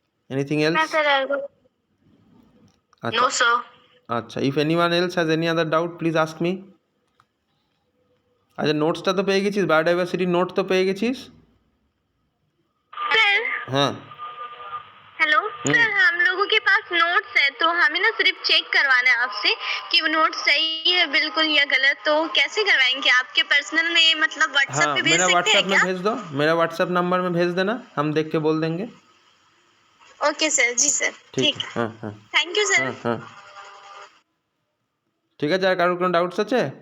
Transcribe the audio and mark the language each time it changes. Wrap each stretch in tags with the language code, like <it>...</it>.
<en>Anything else? No sir. আচ্ছা, if anyone else has any other doubt please ask me.</en> <bn>আচ্ছা, নোটসটা তো পেয়ে গেছিস, বায়োডাইভার্সিটির নোট তো পেয়ে গেছিস?</bn> <hi>सर</hi> <bn>হ্যাঁ।</bn> <hi>हेलो सर, हम लोगों के पास नोट्स है तो हमें ना सिर्फ चेक करवाना है आपसे कि वो नोट सही है बिल्कुल या गलत, तो कैसे करवाएंगे? आपके पर्सनल में मतलब व्हाट्सएप हाँ, पे भेज मेरा सकते हैं व्हाट्सएप में क्या? भेज दो, मेरा व्हाट्सएप नंबर में भेज देना, हम देख के बोल देंगे। ओके सर, जी सर,</hi> <bn>ঠিক,</bn> <hi>ठीक।</hi> <bn>হ্যাঁ হ্যাঁ</bn> <en>Thank you sir.</en> <bn>হ্যাঁ হ্যাঁ ঠিক আছে। আর কারোর কোনো ডাউটস আছে?</bn>